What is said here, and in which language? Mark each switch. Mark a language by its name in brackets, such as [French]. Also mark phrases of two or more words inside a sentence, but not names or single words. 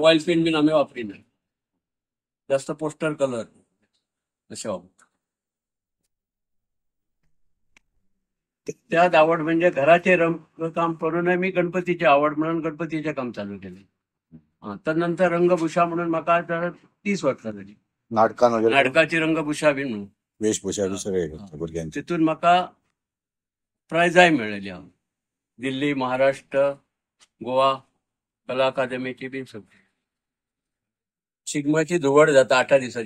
[English] oil paint [Konkani] बीन आम्ही वापरिना. जास्त [English] poster colour [Konkani] असे वापरतो. [Marathi] त्यात आवड म्हणजे घराचे रंगकाम करूनही मी गणपतीची आवड म्हणून गणपतीचे काम चालू केले. [Konkani] तर नंतर रंगभूषा म्हणून म्हाका 30 वर्सां झाली. नाटकाची रंगभूषा बी म्हणून वेशभूषा सगळे भुरग्यांची. तितून म्हाका प्रायजाय मेळयली. दिल्ली, महाराष्ट्र, गोवा कला अकादमीची बी सगळी. शिगम्याची धुवड जाता 8 दिसाची.